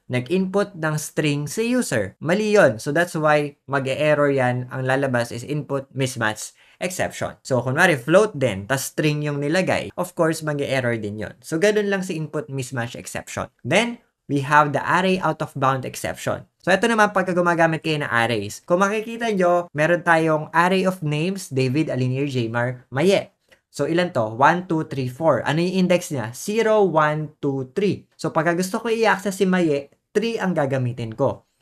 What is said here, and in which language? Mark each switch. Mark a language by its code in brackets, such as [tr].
[tl] Nag-input ng string si user. Mali yun. [en] So that's why [tl] mag-e-error yan. Ang lalabas is input mismatch exception. So, kunwari, float din, tas string yung nilagay, of course, mag-error din yon. So, ganun lang si input mismatch exception. [en] Then, we have the array out of bound exception. [tl] So, ito naman pagka gumagamit kayo ng arrays. Kung makikita nyo, meron tayong array of names, David, Alinir, Jmar, Maye. So, ilan to? 1, 2, 3, 4. Ano yung index niya? 0, 1, 2, 3. So, pagka gusto ko i-access si Maye, 3 ang gagamitin ko.